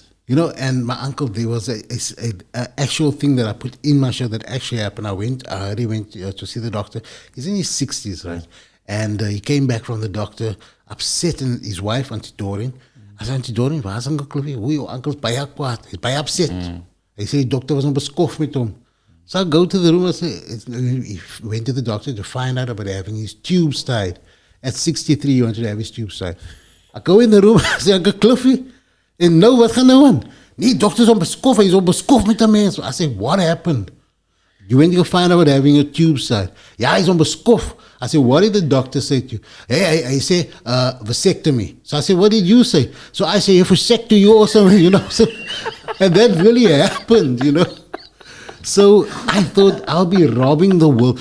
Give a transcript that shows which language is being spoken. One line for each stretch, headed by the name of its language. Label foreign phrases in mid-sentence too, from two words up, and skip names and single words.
English: You know, and my uncle, there was a actual thing that I put in my show that actually happened. I already went to see the doctor. He's in his 60s, right? And he came back from the doctor upset, and his wife, Auntie Doreen. I said, Auntie Doreen, where's Uncle Cliffy?
Afrikaans: Hoe your uncle's baie kwaad.
English: He's baie upset. He said, die doctor was
Afrikaans: on beskof met hom.
English: So I go to the room, I say, he went to the doctor to find out about having his tubes tied. At 63, he wanted to have his tubes tied. I go in the room, I say, Uncle Cliffy,
Afrikaans: en nou, wat gaan nou aan? Nee, dokter's on beskof, he's on beskof met een mens.
English: I say, what happened? You went to go find out about having your tubes tied. Yeah, he's
Afrikaans: on beskof.
English: I said, what did the doctor say to you? Hey, I say, vasectomy. So I said, what did you say? So I say, vasectomy you or something, you know. So, and that really happened, you know. So I thought I'll be robbing the world.